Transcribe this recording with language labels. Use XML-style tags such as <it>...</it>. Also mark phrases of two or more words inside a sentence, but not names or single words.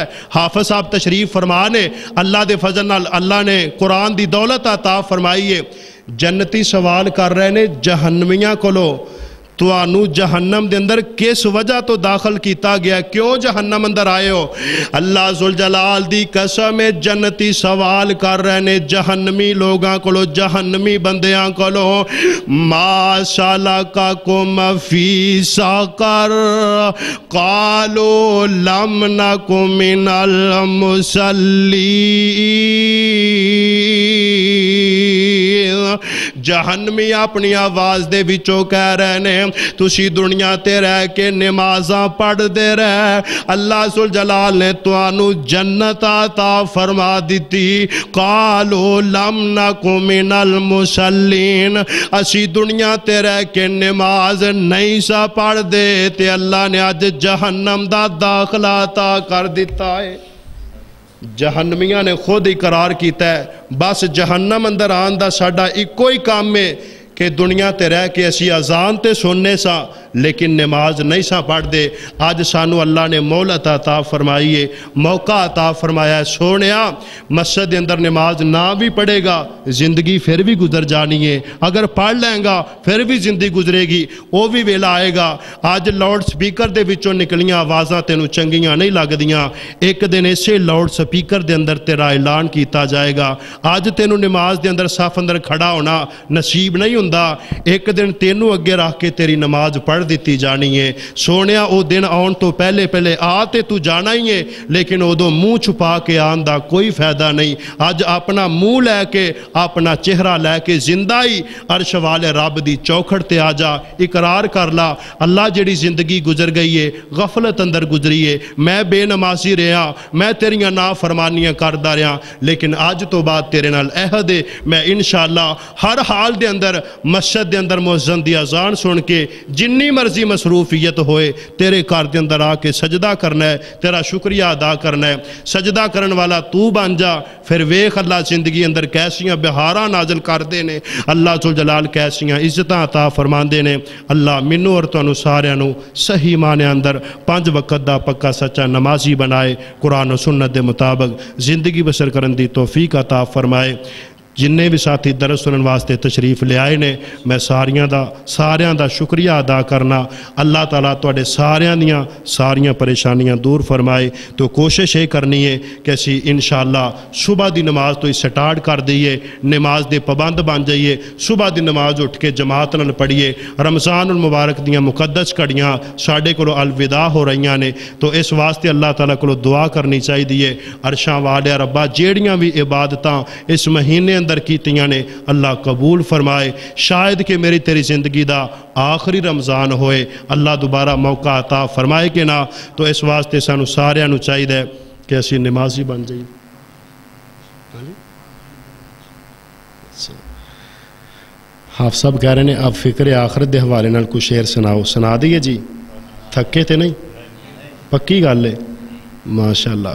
<pa>حافظ صاحب تشریف فرمانے اللہ دے فضل نال اللہ نے قرآن دی دولت عطا فرمائی ہے۔ جنتی سوال کر رہے نے جہنمیاں کولو تو آنو جہنم دے اندر کس وجہ تو داخل کیتا گیا، کیوں جہنم اندر آئے ہو؟ اللہ ذوالجلال دی قسم جنتی سوال کر رہے نے جہنمی لوگاں کولو، جہنمی بندیاں کولو،</pa> <ar>ما سلککم فی سقر قالوا لم نک من المصلین۔</ar> <pa>جہنمی اپنی آواز دے وچوں کہہ رہے نے تسی دنیا تے رہ کے نمازاں پڑھ دے رہے، اللہ ذوالجلال نے توانو جنت عطا فرما دیتی۔</pa> <ar>قالوا لم نک من المصلین،</ar> <pa>اسی دنیا تے رہ کے نماز نہیں سا پڑھ دے تے اللہ نے آج جہنم دا داخلہ عطا کر دیتا ہے۔ جہنمیاں نے خود اقرار کیتا ہے بس جہنم اندر آن دا ساڈا ایک کوئی کام ہے کہ دنیا تے رہ کے اسی اذان تے سننے سا لیکن نماز نہیں سا پڑھ دے. آج سانو اللہ نے مہلت عطا فرمائی ہے, موقع عطا فرمایا ہے. سونیا مسجد اندر نماز نہ بھی پڑھے گا زندگی پھر بھی گزر جانی ہے, اگر پڑھ لیں گا پھر بھی زندگی گزرے گی, وہ بھی ویلا آئے گا. آج لاؤڈ سپیکر دے وچوں نکلیاں آوازاں تینوں چنگیاں نہیں لگدیاں, ایک دن اسے لاؤڈ سپیکر دے اندر تیرا اعلان کیتا جائے گا. آج تینوں نماز دے اندر صف اندر کھڑا ہونا نصیب نہیں ہوندا, ایک دن تینوں اگے رکھ کے تیری نماز پڑھ دیتی جانی ہے. سونیا او دن آن تو پہلے پہلے آتے تو جانا ہی ہے, لیکن ادو منہ چھپا کے آن دا کوئی فائدہ نہیں. اج اپنا منہ لے کے اپنا چہرہ لے کے زندہ ہی عرش والے رب دی چوکھٹ تے آ جا, اقرار کر لا اللہ جڑی زندگی گزر گئی ہے غفلت اندر گزری ہے, میں بے نمازی رہا, میں تیریاں نافرمانیاں کردا رہا, لیکن آج تو بعد تیرے نال عہد ہے میں انشاءاللہ ہر حال دے اندر مسجد دے اندر مؤذن دی اذان سن کے جنی مرضی مصروفیت ہوئے تیرے گھر دے اندر آ کے سجدہ کرنا ہے, تیرا شکریہ ادا کرنا ہے. سجدہ کرن والا تو بن جا, پھر ویخ اللہ زندگی اندر کیسیاں بہاراں نازل کر دے نے, اللہ ذوالجلال کیسیاں عزتاں عطا فرماندے نے. اللہ منو اور تانوں ساریاں نوں صحیح معنی اندر 5 وقت دا پکا سچا نمازی بنائے, قرآن و سنت دے مطابق زندگی بسر کرن دی توفیق عطا فرمائے. جننے بھی ساتھی درس سنن واسطے تشریف لے آئے نے, میں ساریاں دا شکریہ ادا کرنا. اللہ تعالیٰ تواڈے ساریاں پریشانیاں دور فرمائے. تو کوشش یہ کرنی ہے کہ اسی انشاءاللہ صبح دی نماز تو سٹارٹ کر دئیے, نماز دے پابند بن جائیے, صبح دی نماز اٹھ کے جماعت نال پڑھیے. رمضان المبارک دیاں مقدس کڑیاں ساڈے کولوں الوداع ہو رہیاں نے, تو اس واسطے اللہ تعالیٰ کولوں دعا کرنی چاہیے. عرشاں والے ربا جیڑیاں بھی عبادتاں اس مہینے اندر کیتیاں نے اللہ قبول فرمائے. شاید کہ میری تیری زندگی دا آخری رمضان ہوئے, اللہ دوبارہ موقع عطا فرمائے کہ نہ. تو اس واسطے سانو ساریاں نو چاہیے کہ اسی نمازی بن جائیے. حافظ صاحب</pa> <ur>کہہ رہے ہیں اب</ur> <pa>فکر آخرت دے حوالے نال کوئی شعر سناؤ. سنا دیئے جی, تھکے تے نہیں, پکی گل ہے ماشاءاللہ.</pa>